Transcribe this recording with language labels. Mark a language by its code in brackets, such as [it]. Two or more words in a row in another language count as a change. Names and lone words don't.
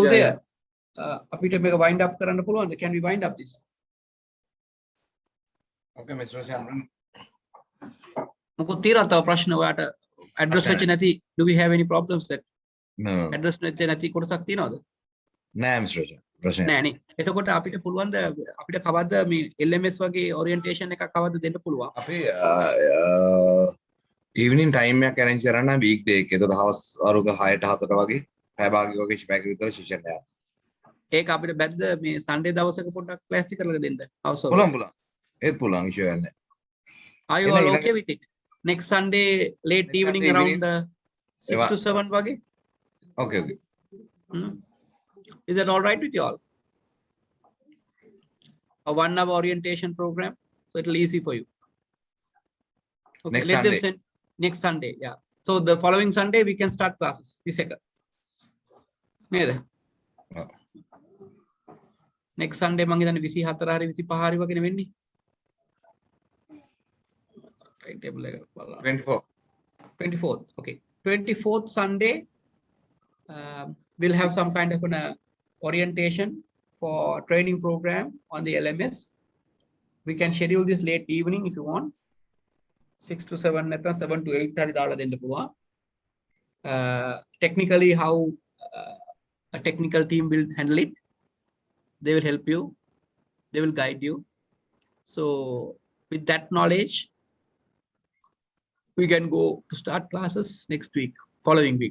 [si] Udaya, අපිට මේක [en] wind up [si] කරන්න පුළුවන්. [en] Can we wind up this? Okay, Mr. Shamran. Address do we have any problems that? No. [si] Address කොටසක් තියෙනවද? නෑ මිස්ටර් ප්‍රශ්නයක් නෑනේ. එතකොට අපිට පුළුවන් ද අපිට කවද්ද මේ LMS වගේ ඔරියන්ටේෂන් එකක් කවද්ද දෙන්න පුළුවන්? අපි [en] evening time [si] එකක් arrange කරන්න [en] week day [si] එක. ඒතකොට හවස් වරුක 6ට 7ට වගේ පැය භාගයක් වගේ පැයක විතර සෙෂන් එකක්. ඒක අපිට බැද්ද මේ සන්ඩේ දවසක පොඩ්ඩක් ක්ලාස් කරලා දෙන්න. අවසර. පුළුවන්. ඒත් පුළුවන් ඉෂුව නැහැ. [en] Are you all okay with it? Next Sunday late Next evening Sunday around evening. [si] 6 to 7 වගේ? [en] Okay. Is that all right with you all? A 1 hour orientation program, so it'll easy for you. Okay, Next let them Sunday. send next Sunday. Yeah. So the following Sunday we can start classes. The second. Next Sunday [si] මං හිතන්නේ 24 හරි 25 හරි වගේ වෙන්නේ. Timetable එක බලන්න. [en] 24th. Okay. 24th Sunday we'll have some kind of an orientation for training program on the LMS. We can schedule this late evening if you want. [si] 6 to 7 නැත්නම් 7 to 8 හරි දාලා දෙන්න පුළුවන්. [en] Technically how a technical team will handle it. They will help you. They will guide you. So with that knowledge, we can go to start classes next week, following week.